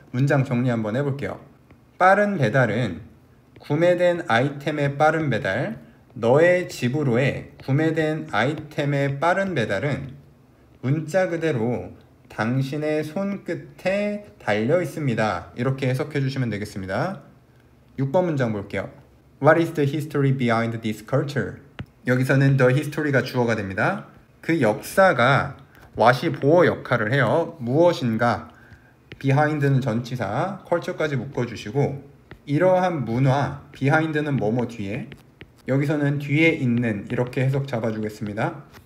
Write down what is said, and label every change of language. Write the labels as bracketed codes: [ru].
[ko] 문장 정리 한번 해볼게요. 빠른 배달은 구매된 아이템의 빠른 배달, 너의 집으로의 구매된 아이템의 빠른 배달은 문자 그대로 당신의 손끝에 달려 있습니다. 이렇게 해석해 주시면 되겠습니다. 6번 문장 볼게요. [en] What is the history behind this culture? [ko] 여기서는 the history가 주어가 됩니다. 그 역사가 what이 보어 역할을 해요. 무엇인가, behind는 전치사, culture까지 묶어주시고 이러한 문화, behind는 뭐뭐 뒤에, 여기서는 뒤에 있는 이렇게 해석 잡아주겠습니다.